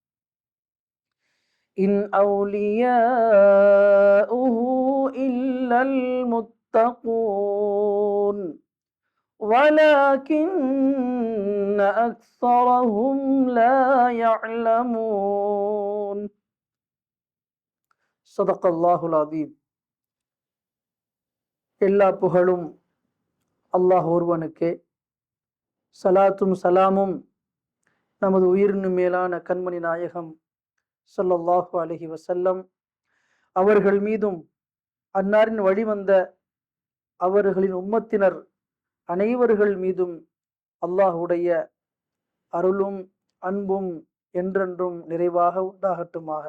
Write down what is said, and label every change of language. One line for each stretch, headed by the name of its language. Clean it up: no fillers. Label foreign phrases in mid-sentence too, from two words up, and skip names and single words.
Arabic: إن أولياؤه إلا المتقون ولكن أكثرهم لا يعلمون. صدق الله العظيم.
Tamil: எல்லா புகழும் அல்லாஹ் ஒருவனுக்கே, சலாத்தும் சலாமும் நமது உயிரினும் மேலான கண்மணி நாயகம்
Arabic: صلى الله عليه وسلم
Tamil: அவர்கள் மீதும், அன்னாரின் வழிவந்த அவர்களின் உம்மத்தினர் அனைவர்கள் மீதும் அல்லாஹுடைய அருளும் அன்பும் என்றென்றும் நிறைவாக உண்டாகட்டுமாக.